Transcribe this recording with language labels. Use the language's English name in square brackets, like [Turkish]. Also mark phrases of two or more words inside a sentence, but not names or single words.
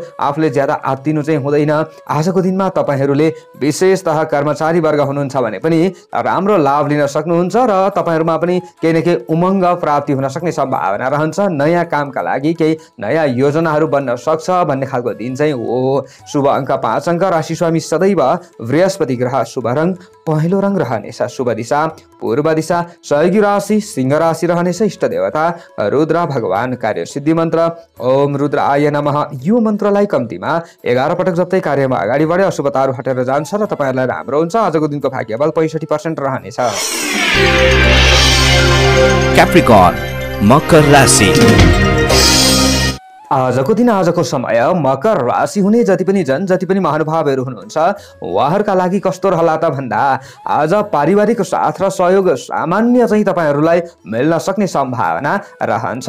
[Nepali] आफूले ज्यादा आत्तिनु चाहिँ हुँदैन। आजको दिनमा तपाईँहरूले विशेषतः कर्मचारी वर्ग हुनुहुन्छ भने पनि राम्रो लाभ लिन सक्नुहुन्छ र तपाईँहरूमा पनि केही न केही उमङ्ग प्राप्ति हुन सक्ने सम्भावना रहन्छ। नयाँ कामका लागि केही नयाँ योजनाहरू बन्न सक्छ भन्ने खालको दिन चाहिँ हो। शुभ अङ्क 5 अङ्क। राशि स्वामी सदैव बृहस्पति ग्रह। शुभ रङ पहेँलो रङ रहनेछ। शुभ दिशा पूर्व दिशा। सहयोगी राशि सिंह राशि रहनेछ। इष्ट देवता रुद्र भगवान। कार्य सिद्धि मन्त्र [Sanskrit] ओम रुद्राय नमः। [Nepali] यो मन्त्रलाई कम्तीमा 11 पटक जप्दै कार्यमा अगाडि बढे अशुभताहरू हटेर जान्छ र तपाईँहरूलाई राम्रो हुन्छ। आजको दिनको भाग्यबल 65% रहनेछ। Capricorn, मकर राशि। आजको दिन आजको समय मकर राशि हुने जति पनि महानुभावहरू हुनुहुन्छ उहाँहरूका लागि कस्तो रहला त भन्दा आज पारिवारिक साथ र सहयोग सामान्य चाहिँ तपाईँहरूलाई मिल्न सक्ने सम्भावना रहन्छ।